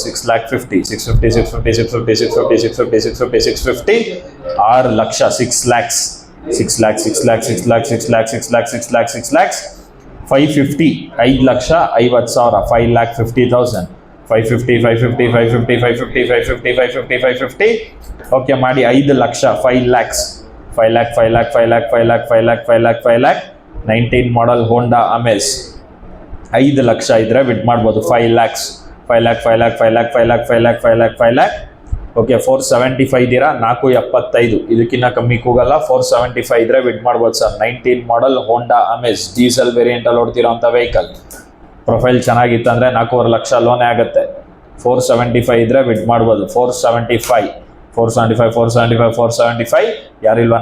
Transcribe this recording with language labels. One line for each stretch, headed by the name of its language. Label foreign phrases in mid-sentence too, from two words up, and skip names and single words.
Kannada: 6,50,000, 650, 650, 650, 650, 650, 650, 650, 6 ಲಕ್ಷ, 6 lakhs, 6 lakhs, 6 lakhs, 6 lakhs, 6 lakhs, 6 lakhs, 6 lakhs, 6 lakhs, 550, 5,50,000, 5,50,000, 550, 550, 550, 550, 550, 550, 550. ಓಕೆ ಮಾಡಿ 5 ಲಕ್ಷ, 5 lakhs, 5 lakh, 5 lakh, 5 lakh, 5 lakh, 5 lakh, 5 lakh, 5 lakh. 19 ಮಾಡೆಲ್ ಹೋಂಡಾ ಅಮೇಜ್ 5 ಲಕ್ಷ ಇದ್ರೆ ಬಿಡ್ ಮಾಡ್ಬೋದು. 5 lakhs, 5 lakh, 5 lakh, 5 lakh, 5 lakh, 5 lakh, 5 lakh, 5 lakh. ಓಕೆ 475 ಇದ್ದೀರಾ, 475. ಇದಕ್ಕಿಂತ ಕಮ್ಮಿ ಕೂಗಲ್ಲ. 475 ಇದ್ರೆ ಬಿಡ್ ಮಾಡ್ಬೋದು ಸರ್. 19 ಮಾಡೆಲ್ ಹೋಂಡಾ ಅಮೇಜ್
English: diesel variant
Kannada: ಓಡ್ತಿರೋಂಥ ವೆಹಿಕಲ್. ಪ್ರೊಫೈಲ್ ಚೆನ್ನಾಗಿತ್ತಂದ್ರೆ 4.5 ಲಕ್ಷ ಲೋನೇ ಆಗುತ್ತೆ. 475 ಇದ್ರೆ ಬಿಡ್ ಮಾಡ್ಬೋದು. 475, 475, 475, 475. ಯಾರಿಲ್ವಾ?